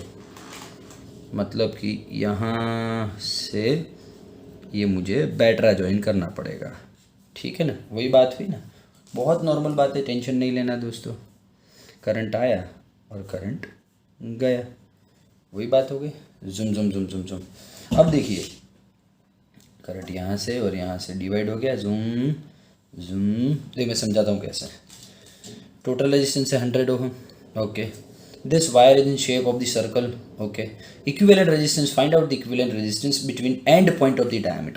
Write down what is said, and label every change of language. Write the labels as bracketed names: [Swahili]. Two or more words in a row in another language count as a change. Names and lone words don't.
[Hindi] मतलब कि यहाँ से ये मुझे बैटरा ज्वाइन करना पड़ेगा, ठीक है ना। वही बात हुई ना, बहुत नॉर्मल बात है, टेंशन नहीं लेना दोस्तों। करंट आया और करंट गया, वही बात हो गई। जुम जुम जुम जुम जुम। अब देखिए करंट यहाँ से और यहाँ से डिवाइड हो गया, जूम जूम। देखिए मैं समझाता हूँ कैसे। [English] total resistance [Hindi] है 100 [English] ohm, OK. This wire is in shape of the circle, OK. Equivalent resistance, find out the equivalent resistance between end point of the diameter.